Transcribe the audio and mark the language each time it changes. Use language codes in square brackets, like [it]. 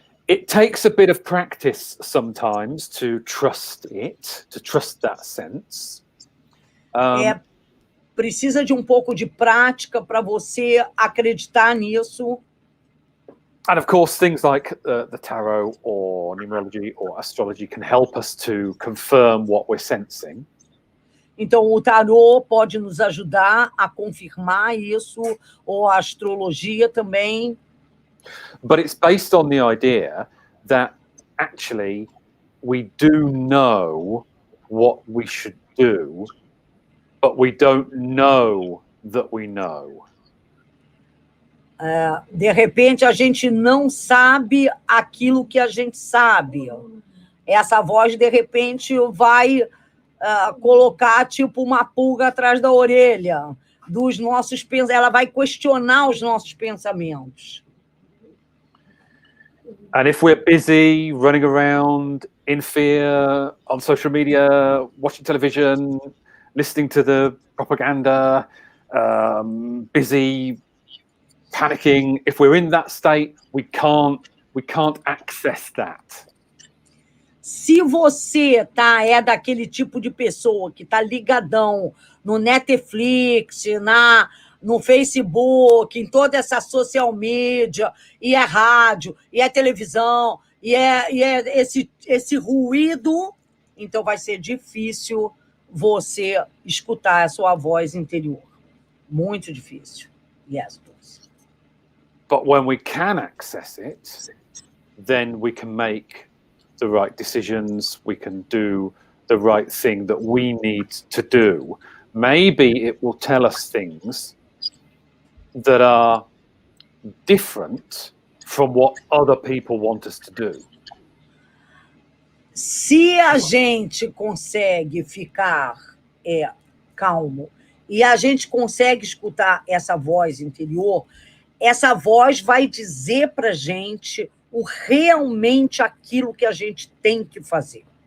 [en] It takes a bit of practice sometimes to trust that sense. [pt] Precisa de um pouco de prática para você acreditar nisso. And of course, things like the tarot or numerology or astrology can help us to confirm what we're sensing. Então, o tarô pode nos ajudar a confirmar isso, ou a astrologia também. [en] But it's based on the idea that actually we do know what we should do, but we don't know that we know. [pt] De repente, a gente não sabe aquilo que a gente sabe. Essa voz, de repente, vai colocar tipo uma pulga atrás da orelha dos nossos pensamentos. Ela vai questionar os nossos pensamentos. [en] And if we're busy running around in fear on social media, watching television, listening to the propaganda, busy panicking, if we're in that state, we can't access that. [pt] Se você é daquele tipo de pessoa que está ligadão no Netflix, no Facebook, em toda essa social media, e é rádio, e é televisão, e é esse ruído, então vai ser difícil você escutar a sua voz interior. Muito difícil. [en] Yes. But when we can access it, then we can make the right decisions, we can do the right thing that we need to do. Maybe it will tell us things that are different from what other people want us to do. [pt] Se a gente consegue ficar calmo e a gente consegue escutar essa voz interior, essa voz vai dizer para a gente realmente aquilo que a gente tem que fazer.